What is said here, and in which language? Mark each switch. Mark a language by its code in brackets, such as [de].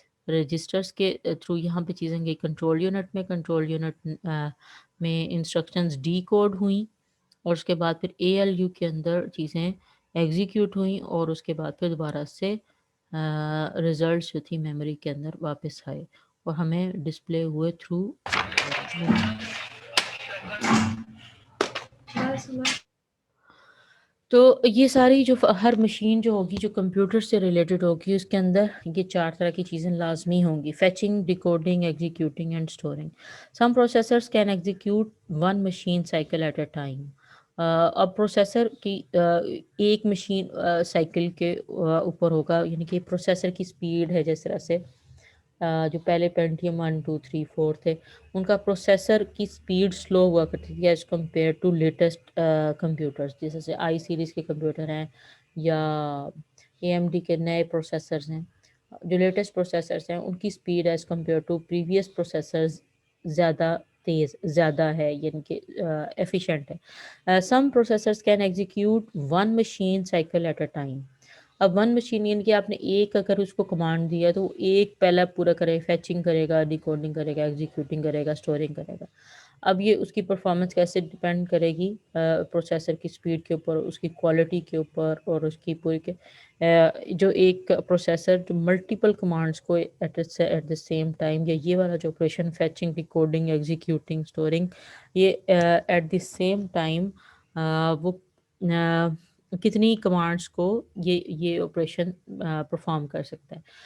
[ur] Registers کے through یہاں پہ چیزیں گئی کنٹرول یونٹ میں، کنٹرول یونٹ میں انسٹرکشنز ڈی کوڈ ہوئیں، اور اس کے بعد پھر اے ایل یو کے اندر چیزیں ایگزیکیوٹ ہوئیں، اور اس کے بعد پھر دوبارہ سے ریزلٹس جو تھی میموری کے اندر واپس آئے اور ہمیں ڈسپلے ہوئے تھرو تو یہ ساری جو ہر مشین جو ہوگی جو کمپیوٹر سے ریلیٹڈ ہوگی اس کے اندر یہ 4 طرح کی چیزیں لازمی ہوں گی: fetching, decoding, executing and storing. [en] Some processors can execute one machine cycle at a time. [ur] اب پروسیسر کی ایک مشین سائیکل کے اوپر ہوگا، یعنی کہ پروسیسر کی سپیڈ ہے جس طرح سے جو پہلے پینٹیم 1 2 3 4 تھے ان کا پروسیسر کی سپیڈ سلو ہوا کرتی تھی [en] as compare to latest computers, [ur] جیسے آئی سیریز کے کمپیوٹر ہیں یا اے ایم ڈی کے نئے پروسیسرز ہیں. جو لیٹسٹ پروسیسرز ہیں ان کی speed [en] as compare to previous processors [ur] زیادہ تیز زیادہ ہے، یعنی کہ ایفیشینٹ ہے. [en] Some processors can execute one machine cycle at a time. [ur] اب ون مشین یعنی کہ آپ نے ایک اگر اس کو کمانڈ دیا تو وہ ایک پہلا پورا کرے، فیچنگ کرے گا، ڈیکوڈنگ کرے گا، ایگزیکیوٹنگ کرے گا، اسٹورنگ کرے گا. اب یہ اس کی پرفارمنس کیسے ڈیپینڈ کرے گی؟ پروسیسر کی سپیڈ کے اوپر، اس کی کوالٹی کے اوپر، اور اس کی پوری کے جو ایک پروسیسر جو ملٹیپل کمانڈس کو [en] at the same time, [ur] یا یہ والا جو operation fetching, decoding, executing, storing, یہ [en] at the same time [ur] وہ کتنی کمانڈس کو یہ آپریشن پرفارم کر سکتا ہے.